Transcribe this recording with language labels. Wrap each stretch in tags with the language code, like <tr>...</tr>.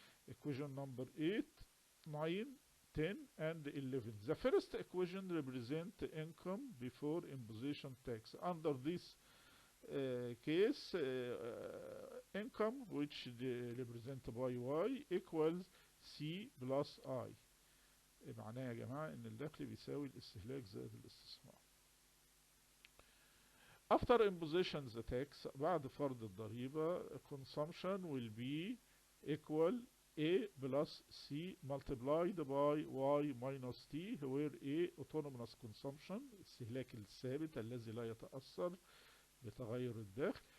<en>Equation number 8, 9, 10 and 11. The first equation represents income before imposition tax. Under this case, income which represented by y equals C plus I.</en> <ar>معناه يا جماعة ان الدخل بيساوي الاستهلاك زائد الاستثمار.</ar> <en>After imposition the tax,</en> <ar>بعد فرض الضريبة,</ar> <en>consumption will be equal A plus C multiplied by Y minus T, where A autonomous consumption,</en> <ar>الاستهلاك الثابت الذي لا يتأثر بتغير الدخل.</ar>